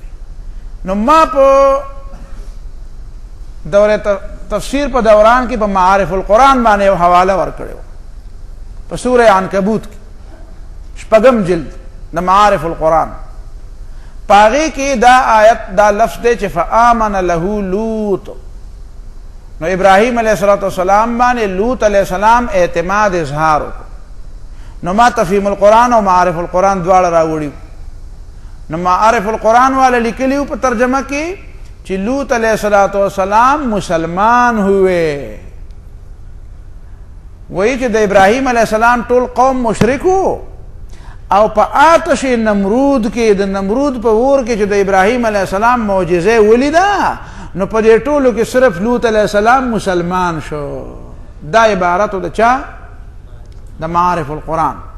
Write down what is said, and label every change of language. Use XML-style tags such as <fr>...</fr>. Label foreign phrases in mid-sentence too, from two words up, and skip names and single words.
<ps>نو ما په دوره تفسیر په دوران کې په معارف القرآن باندې یو حواله ورکړی و، په سوره عنکبوت کې 6 جلد د معارف القرآن، په هغې کې دا آیت دا لفظ دی چې</ps> <ar>فآمن له لوط.</ar> <ps>نو ابراهیم علیه السلام باندې لوط علیه السلام اعتماد اظهار وکړو. نو ما تفهیم القرآن او معارف القرآن دواړه راوړي. نو معارف القرآن والا لیکلیو په ترجمه کې چې لوط علیہ السلام</ps> <ur>مسلمان ہوئے، وہی</ur> <ps>چې د ابراہیم علیہ السلام ټول قوم مشرک ہو، او په آتش نمرود کې د نمرود په اور کې چې د ابراہیم علیہ السلام معجزه ولیدا، نو په دې ټولو کې صرف لوط علیہ السلام مسلمان شو. دا عبارت د چا؟ د معارف القرآن.</ps>